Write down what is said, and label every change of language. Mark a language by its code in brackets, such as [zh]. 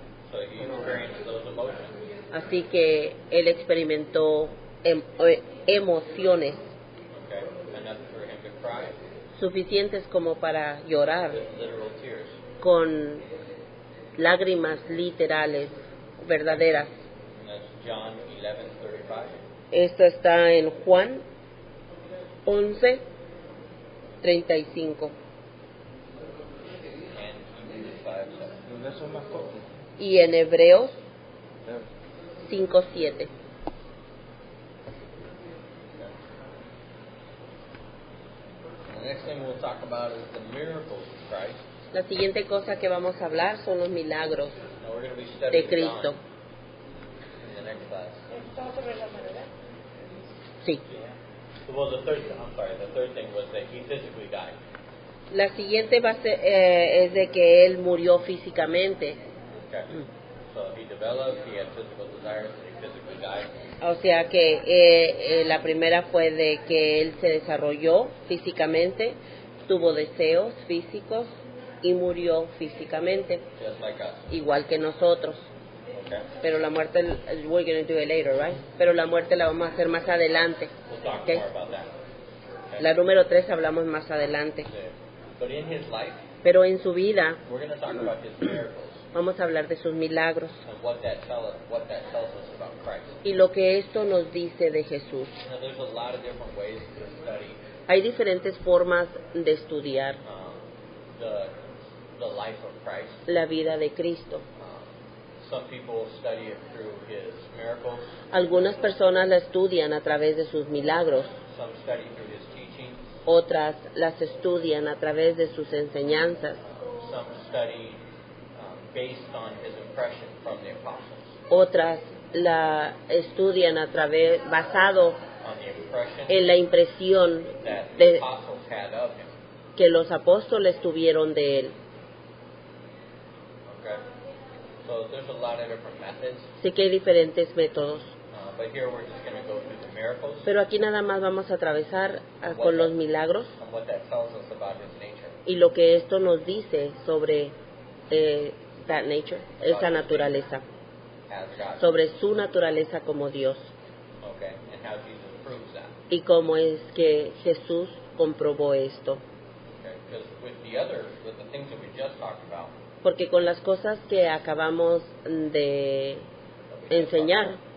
[en] So he experienced those emotions. [es] así que él experimentó emociones [en] Okay? Enough for him to cry [es] suficientes como para llorar [en] with literal tears. [es] con lágrimas literales, verdaderas. [en] And that's John 11:35. [es] Esto está en Juan 11:35 [en] And Hebrews 5:7. [es] Los son más cortos. y en Hebreos Pero 5:7. [en] And the next thing we'll talk about is the miracles of Christ. [es] La siguiente cosa que vamos a hablar son los milagros [en] Now we're going to be [es] de [en] studying [es] Cristo. [en] John in the next class. [es] Estamos sobre la manera. Sí. [en] Well, the third thing was that he physically died. [es] La siguiente es de que él murió físicamente. [en] Okay. So he developed, he had physical desires, and he physically died. [es] O sea que la primera fue de que él se desarrolló físicamente, tuvo deseos físicos y murió físicamente, [en] Just like us. [es] igual que nosotros. [en] Okay. [es] Pero la muerte, [en] we're going to do it later, right? [es] Pero la muerte la vamos a hacer más adelante. [en] We'll talk Okay. more about that. Okay. [es] La número 3 hablamos más adelante. [en] But in his life, [es] Pero en su vida [en] we're going to talk about his miracles. [es] Vamos a hablar de sus milagros [en] and what that tells us about Christ. [es] y lo que esto nos dice de Jesús. [en] Now, there's a lot of different ways to study [es] Hay diferentes formas de estudiar [en] the life of Christ. [es] la vida de Cristo. [en] Some people study it through his miracles. [es] Algunas personas la estudian a través de sus milagros, [en] Some study through his teaching. [es] otras las estudian a través de sus enseñanzas, [en] Some study based on his impression from the apostles. [es] otras la estudian basado [en] On the impression [es] en la impresión [en] that the [es] de [en] apostles had of him. [es] que los apóstoles tuvieron de él. [en] Okay? So there's a lot of different methods. [es] Sé que hay diferentes métodos, [en] But here we're just going to go through the miracles [es] pero aquí nada más vamos a atravesar con los milagros [en] and what that tells us about his nature. [es] y lo que esto nos dice sobre [en] that nature, [es] esa naturaleza, [en] As God. [es] sobre su naturaleza como Dios, [en] Okay? And how Jesus proves that. [es] y cómo es que Jesús comprobó esto. [en] Okay? Because with the things that we just talked about, [es] Porque con las cosas que acabamos de enseñar,